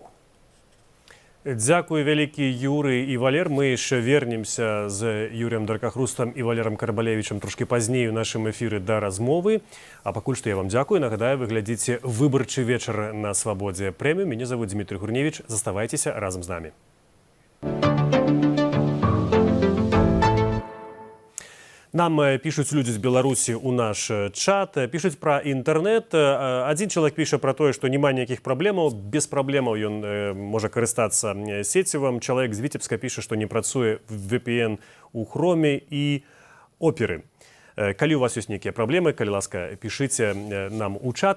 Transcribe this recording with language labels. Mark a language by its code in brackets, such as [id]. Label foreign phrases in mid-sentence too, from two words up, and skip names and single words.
[be] Дзякуй вялікі, Юрый і Валер. Мы яшчэ вернемся з Юрыем Даркахрустам і Валерам Карбалевічам трошкі пазней у нашым эфіры да размовы. А пакуль што я вам дзякую. Нагадаю, вы глядзіце «Выбарчы вечар» на Свабодзе Прэміум. Мяне завуць Дмітрий Гурневіч. Заставайцеся разам з намі. [ru] Нам пишут люди [be] з Беларусі ў наш чат, пишуць пра інтэрнэт. Адзін чалавек піша пра тое, што няма ніякіх праблемаў, без праблемаў ён можа карыстацца сецівам. Чалавек з Віцебска піша, што не працуе VPN у Хроме і Оперы. Калі у вас ёсць нейкія праблемы, калі ласка, пішыце нам у чат.